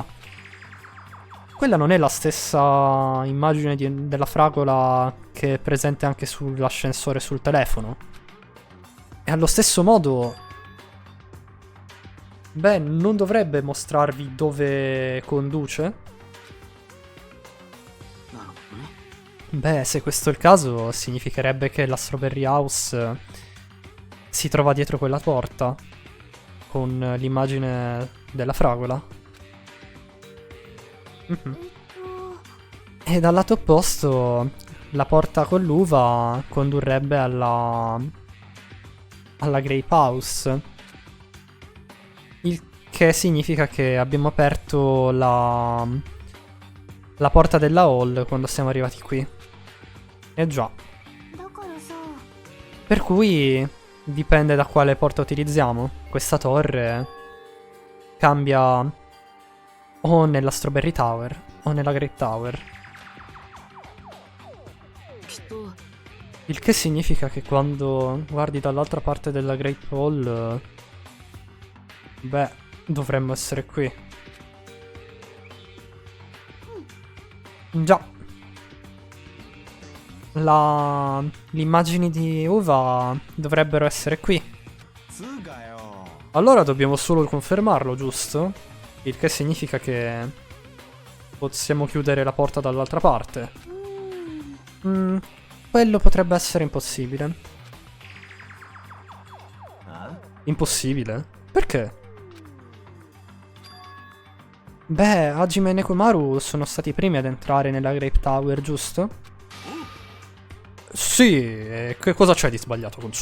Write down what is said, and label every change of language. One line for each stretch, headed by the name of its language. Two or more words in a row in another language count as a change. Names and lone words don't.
Italian: Quella non è la stessa immagine della fragola che è presente anche sull'ascensore sul telefono. E allo stesso modo... Beh, non dovrebbe mostrarvi dove conduce?
Japanese: なるほどね。
Italian: Beh, se questo è il caso, significherebbe che la Strawberry House si trova dietro quella porta, con l'immagine della fragola. Mhm. えっと E dal lato opposto, la porta con l'uva condurrebbe alla Grape House. Il che significa che abbiamo aperto la porta della hall quando siamo arrivati qui. Eh già.
Japanese: だからさ
Italian: Per cui dipende da quale porta utilizziamo. Questa torre cambia o nella Strawberry Tower o nella Great Tower.
Japanese: きっと
Italian: Il che significa che quando guardi dall'altra parte della Great Hall, beh, dovremmo essere qui. Già. Le immagini di uva dovrebbero essere qui.
Japanese: つうかよ
Italian: Allora dobbiamo solo confermarlo, giusto? Il che significa che possiamo chiudere la porta dall'altra parte. うーん Quello potrebbe essere impossibile. あ Impossibile? Perché? Beh, Hajime e Nekomaru sono stati i primi ad entrare nella Grape Tower, giusto? Sì, e che cosa c'è di sbagliato con ciò?